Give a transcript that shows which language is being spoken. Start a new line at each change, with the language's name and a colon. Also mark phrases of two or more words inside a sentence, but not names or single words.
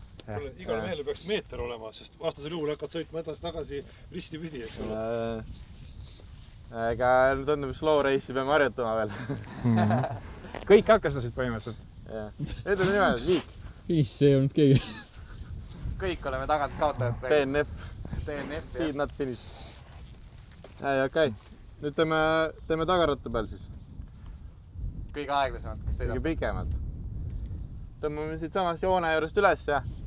Estonian: Igale mehele peaks meeter olema, sest vastasel juhul hakkad sõitma edasi-tagasi risti pidi, eks ole. Ega tundub
English: slow race'i
Estonian: peame harjutama veel. Kõik hakkasid põhimõtteliselt. Nüüd on niimoodi, Viik. Finish ei olnud keegi. Kõik oleme tagant kaotajad. DNF. DNF,
English: Did not finish.
Estonian: Okei. Nüüd teeme tagaratta peal siis. Kõige aeglasemalt, kes sõidab. Kõige pikemalt. Tõmbame siit samast joone juurest üles ja